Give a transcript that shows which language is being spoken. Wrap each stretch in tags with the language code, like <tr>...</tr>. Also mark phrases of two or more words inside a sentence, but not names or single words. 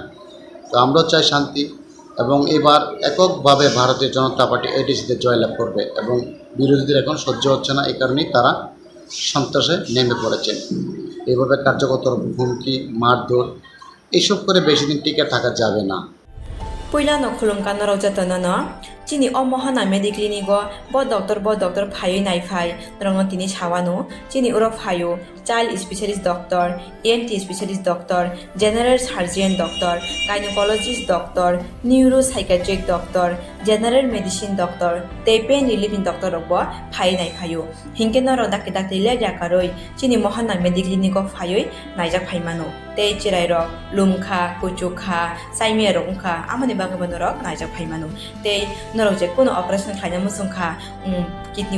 <bn>তো আমরাও চাই শান্তি, এবং এবার এককভাবে ভারতীয় জনতা পার্টি এডিসিতে জয়লাভ করবে। এবং বিরোধীদের এখন সহ্য হচ্ছে না, এই কারণেই তারা সন্ত্রাসে নেমে পড়েছে। এইভাবে কার্যকর হুমকি, মারধর এইসব করে বেশি দিন টিকে থাকা যাবে না।</bn> <trp>Puilano khulumkan rojatono chini o mohana mediclinigo bo doctor phayo nai phai rongo tini chawano chini uro phayo</trp> <en>child specialist doctor, ENT specialist doctor, general surgeon doctor, gynecologist doctor, neuropsychiatric doctor, general medicine doctor,</en> <trp>tei</trp> <en>pain relieving doctor</en> <trp>robo phai nai phayo hinkeno ro dakte le jakaroi chini mohana mediclinigo phayo naijak phaimano tei chirai ro lumkha kuchukha saimia rongkha amani bagabano ro naijak phaimano tei norok je kono operation khaina musungkha kidney</trp>